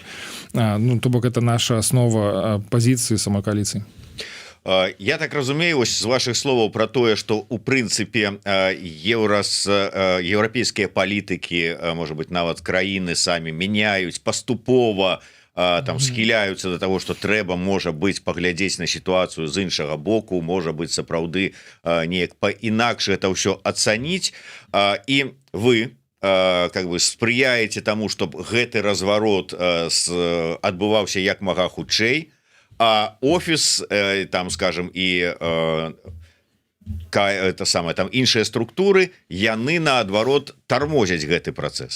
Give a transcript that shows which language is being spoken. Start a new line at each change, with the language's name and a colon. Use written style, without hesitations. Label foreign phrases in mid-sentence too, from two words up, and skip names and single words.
Belarusian: Ну, то бок, это наша аснова пазіцыі самой кааліцыі. Я так разумею, ось з ваших словаў про тое, што у прынцыпе еўрапейскія палітыкі, можа быть, нават краіны самі мяняюць паступова, там схіляюцца
Russian: до того, что
Belarusian: трэба, можа быть, паглядзець на сітуацыю з іншага боку, можа быть, сапраўды неяк па-інакш это ўсё ацаніць, і вы как бы спрыяеце таму, чтоб гэты разварот адбываўся як мага хутчэй, а офіс там, скажем, і
Russian: это самое,
Belarusian: там іншыя структуры, яны наадварот тармозяць гэты працэс.